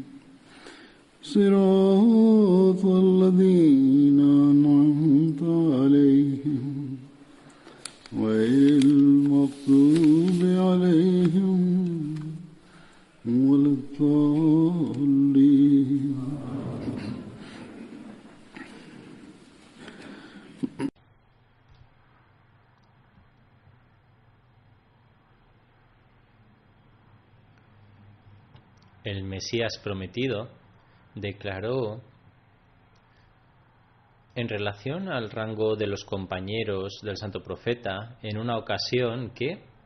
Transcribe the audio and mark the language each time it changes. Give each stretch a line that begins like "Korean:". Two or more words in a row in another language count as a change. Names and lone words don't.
Arabic: صراط الذين أنعمت عليهم غير المغضوب عليهم ولا الضالين.
Spanish: El Mesías prometido declaró en relación al rango de los compañeros del Santo Profeta en una ocasión que